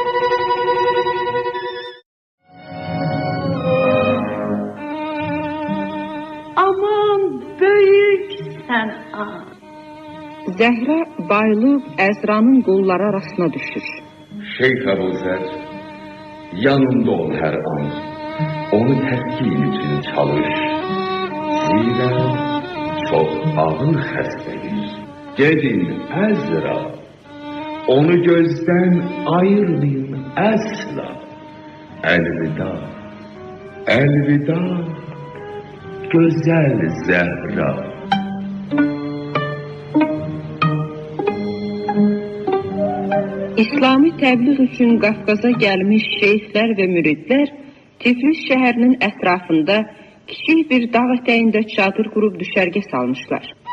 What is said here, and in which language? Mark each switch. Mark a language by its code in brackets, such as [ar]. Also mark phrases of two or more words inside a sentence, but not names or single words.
[tr] Aman büyük sen an. [az] Zəhra bayılıb Əzranın qolları arasına düşür. [tr] Şeyh Əbuzer, yanında ol her an. Onu teskin için çalış. Zira çok ağır xəstədir. [az] Gedin Əzra. [tr] Onu gözden ayırmayın əsla. Elvida, elvida, güzel Zəhra. [az] İslami təbliğ üçün Qafqaza gəlmiş şeyxlər və müridlər Tiflis şəhərinin ətrafında kiçik bir dağ ətəyində çadır qurub düşərgə salmışlar.